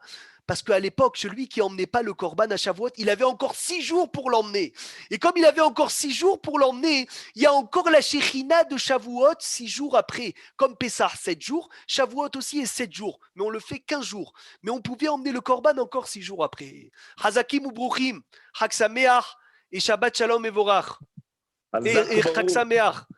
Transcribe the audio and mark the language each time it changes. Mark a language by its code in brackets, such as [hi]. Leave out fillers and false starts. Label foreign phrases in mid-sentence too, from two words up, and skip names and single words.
[fr] Parce qu'à l'époque, celui qui emmenait pas le Korban à Shavuot, il avait encore 6 jours pour l'emmener. Et comme il avait encore 6 jours pour l'emmener, il y a encore la Shechina de Shavuot 6 jours après. Comme Pessah, 7 jours, Shavuot aussi est 7 jours. Mais on le fait 15 jours. Mais on pouvait emmener le Korban encore 6 jours après. [he] חזקים וברוכים, חג שמח et שבת שלום et Vorach. Et חג שמח.